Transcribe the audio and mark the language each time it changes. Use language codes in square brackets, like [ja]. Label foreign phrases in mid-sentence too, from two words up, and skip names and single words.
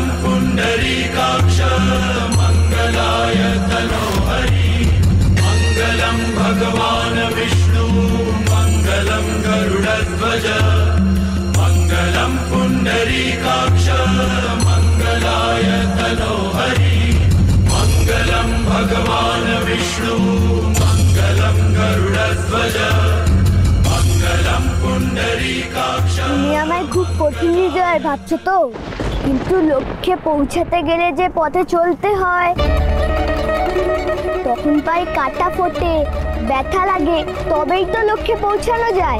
[sa] पुंडरीकाक्ष मंगलाय तनोहरि मंगलम भगवान विष्णु मंगलम गरुड़ध्वज मंगलम पुंडरीकाक्ष मंगलाय तनोहरि मंगलम भगवान विष्णु मंगलम गरुड़ध्वज [bn] তুমি আমায় খুব কঠিন হৃদয় ভাবছো তো, কিন্তু লক্ষ্যে পৌঁছাতে গেলে যে পথে চলতে হয়, তখন পায়ে কাটা ফোটে, ব্যথা লাগে, তবেই তো লক্ষ্যে পৌঁছানো যায়।